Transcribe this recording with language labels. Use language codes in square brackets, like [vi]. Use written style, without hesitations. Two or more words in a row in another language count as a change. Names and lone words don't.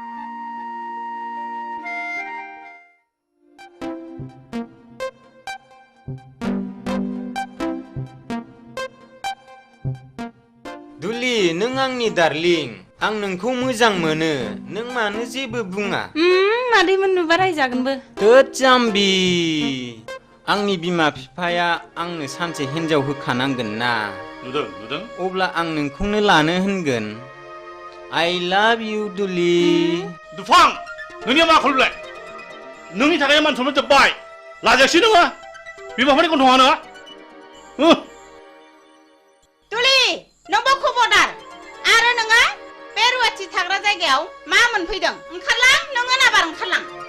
[brx] दुलि नों आंनि डार्लिं आं नोंखौ मोजां मोनो नों मानो जेबो बुङा मादैमोन नुबा रायजागोनबो थोद जाम्बि आंनि बिमा बिफाया आंनो सानसे हिन्जाव होखानांगोन ना नुदों अब्ला आं नोंखौनो लानो होनगोन [en] I love you [brx] दुलि दुफां नोंनिया मा खालामलाय नोंनि थाखाय मान सनमान जोब्बाय लाजायासै नोङो बिमाफोरनि गन्थङानो दुलि नोंबो खबरदार आरो नोङो बे रुवाथि थाग्रा जायगायाव मा मोनफैदों ओंखारलां नोङो नाबार ओंखारलां